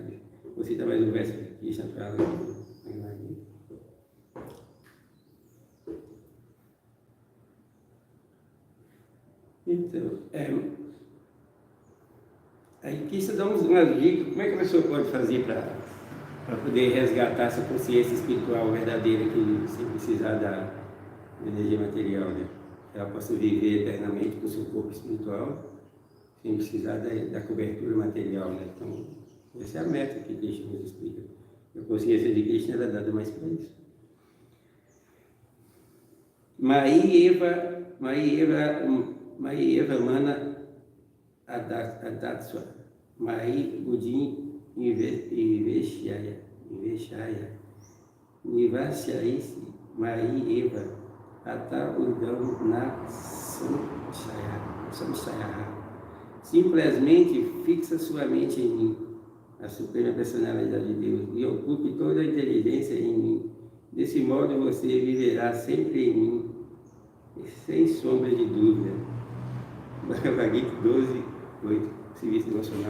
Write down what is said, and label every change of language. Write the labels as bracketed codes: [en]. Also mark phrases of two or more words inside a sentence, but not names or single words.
[pt] Vou citar mais um verso que Krishna fala. Então, aí Krishna dá umas dicas, como é que a pessoa pode fazer para poder resgatar essa consciência espiritual verdadeira, que sem precisar da energia material, né? Ela possa viver eternamente com o seu corpo espiritual, sem precisar da cobertura material, né? Então, essa é a meta que Krishna nos explica. A consciência de Krishna é dada mais para isso. [sa] मयि एव मन आधत्स्व, मयि बुद्धिं निवेशय, निवसिष्यसि, मयि एव, अत ऊर्ध्वं न संशयः. [pt] Simplesmente fixa sua mente em mim, a suprema personalidade de Deus, e ocupe toda a inteligência em mim. Desse modo você viverá sempre em mim, sem sombra de dúvida. Bhagavad Gita 12, 8, serviço devocional.